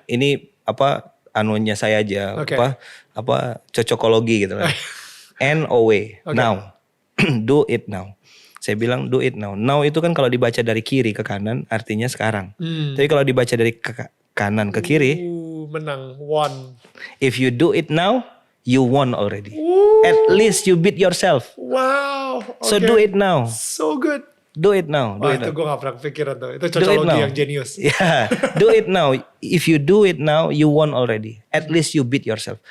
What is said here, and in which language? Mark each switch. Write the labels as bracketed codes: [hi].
[id] Ini apa anunya saya aja apa cocokologi gitu lah. NOW. [en] Now. Do it now. [id] Saya bilang [en] do it now. [id] Now itu kan kalau dibaca dari kiri ke kanan artinya sekarang. Tapi kalau dibaca dari kanan ke kiri menang, won. [en] If you do it now, you won already. At least you beat yourself. Wow. Okay. So do it now. So good. Do it now. [id] Wah, itu gue gak pernah kepikiran tuh. Itu cocokologi yang jenius. [en] Yeah, do it now. If you do it now, you won already. At least you beat yourself.